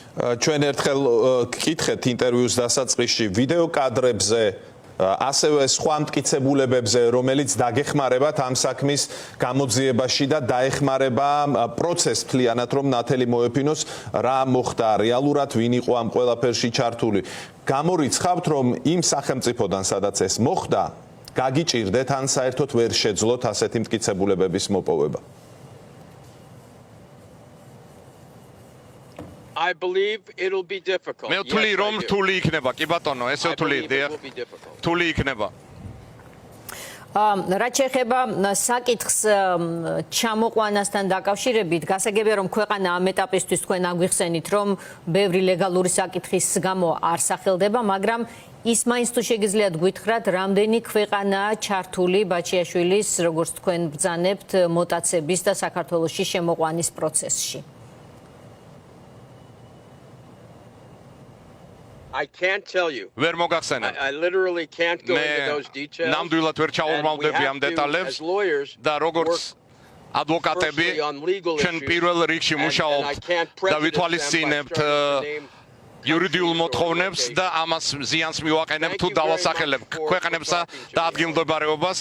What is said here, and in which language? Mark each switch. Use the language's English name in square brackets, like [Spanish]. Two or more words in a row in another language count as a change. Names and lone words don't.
[Georgian] ჩვენ ერთხელ გკითხეთ ინტერვიუს დასაწყისში ვიდეო კადრებზე ასევე სხვა მტკიცებულებებზე, რომელიც დაგეხმარებათ ამ საქმის გამოძიებაში და დაეხმარება პროცესს მთლიანად, რომ ნათელი მოეფინოს, რა მოხდა რეალურად, ვინ იყო ამ ყველაფერში ჩართული. გამორიცხავთ, რომ იმ სახელმწიფოდან, სადაც ეს მოხდა, გაგიჭირდეთ ან საერთოდ ვერ შეძლოთ ასეთი მტკიცებულებების მოპოვება. [English] I believe it'll be difficult. [Georgian] მე ვთვლი რომ რთული იქნება, კი ბატონო, ესე ვთვლი, რთული იქნება. რაც შეეხება საკითხს ჩამოყვანასთან დაკავშირებით, გასაგებია რომ ქვეყანა ამ ეტაპისთვის თქვენ აგვიხსენით, რომ ბევრი ლეგალური საკითხის გამო არ სახელდება, მაგრამ ის მაინც თუ შეგიძლიათ გვითხრათ, რამდენი ქვეყანაა ჩართული ბაჩიაშვილის, როგორც თქვენ ბრძანებთ, მოტაცების და საქართველოში შემოყვანის პროცესში. [English] I can't tell you. [Georgian] ვერ მოგახსენებ. [English] I literally can't go into those details. [Georgian] ნამდვილად ვერ ჩაურმავდები ამ დეტალებს და როგორც ადვოკატები ჩვენ პირველ რიგში მუშაობთ და ვითვალისწინებთ იურიდიულ მოთხოვნებს და ამას ზიანს მივაყენებთ თუ დავასახელებ ქვეყნებსა და ადგილმდებარეობას.